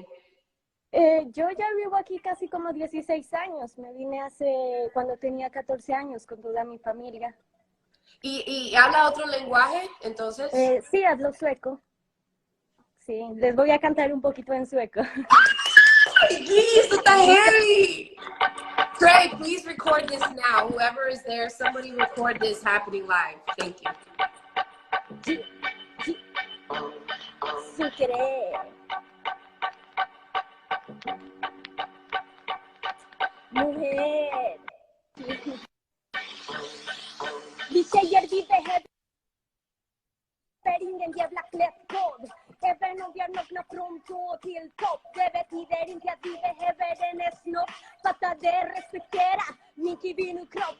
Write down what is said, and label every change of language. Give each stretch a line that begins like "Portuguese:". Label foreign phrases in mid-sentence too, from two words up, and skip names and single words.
Spanish: Yo ya vivo aquí casi como 16 años. Me vine cuando tenía 14 años con toda mi familia. ¿Y habla otro lenguaje, entonces? Sí, hablo sueco. Sí, les voy a cantar un poquito en sueco. ¡Ay, esto está heavy!
English: Trey, please record this now. Whoever is there, somebody record this happening live. Thank you.
Spanish: Sucre. Mujer.
Swedish: Vi tjejer, vi behöver ingen jävla klättkod. Även om vi har nått från tå till topp. Det betyder inte att vi behöver en snopp. Fatta det, respektera min kvinnokropp.